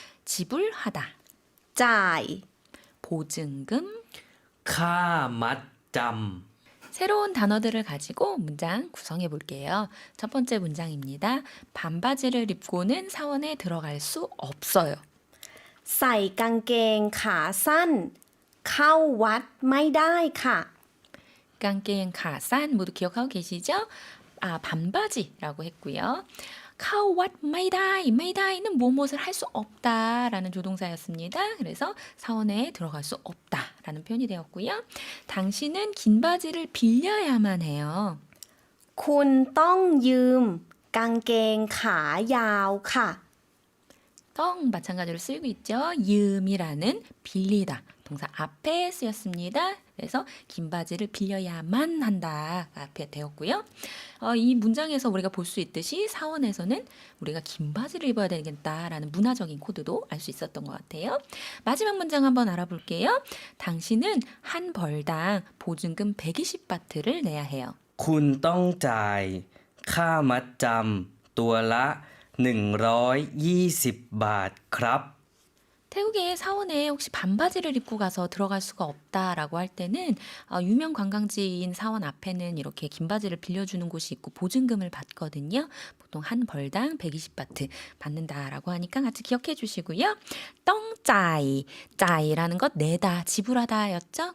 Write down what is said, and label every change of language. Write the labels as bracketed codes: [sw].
[ko] 지불하다, [th] จ่าย [ko] 보증금, [th] ค่ามัดจำ [ko] 새로운 단어들을 가지고 문장 구성해 볼게요. 첫 번째 문장입니다. 반바지를 입고는 사원에 들어갈 수 없어요. [th] ใส่กางเกงขาสั้น เข้าวัดไม่ได้ค่ะ [ko] 깡깽 가산 모두 기억하고 계시죠? 반바지라고 했고요. 카오왓 마이다이, 마이다이는 무엇을 할 수 없다라는 조동사였습니다. 그래서 사원에 들어갈 수 없다라는 표현이 되었고요. 당신은 긴 바지를 빌려야만 해요. [th] คุณต้องยืม กางเกงขายาวค่ะ [ko] 떡 마찬가지로 쓰이고 있죠. 윰이라는 빌리다 동사 앞에 쓰였습니다. 그래서 긴 바지를 빌려야만 한다 앞에 되었고요. 이 문장에서 우리가 볼 수 있듯이 사원에서는 우리가 긴 바지를 입어야 되겠다라는 문화적인 코드도 알 수 있었던 것 같아요. 마지막 문장 한번 알아볼게요. 당신은 한 벌당 보증금 120바트를 내야 해요. [th] คุณต้องจ่ายค่ามัดจำตัวละ120 บาทครับ [ko] 태국의 사원에 혹시 반바지를 입고 가서 들어갈 수가 없다라고 할 때는 유명 관광지인 사원 앞에는 이렇게 긴 바지를 빌려주는 곳이 있고 보증금을 받거든요. 보통 한 벌당 120바트 받는다라고 하니까 같이 기억해 주시고요. 떵짜이, 짜이라는 것 내다, 지불하다였죠.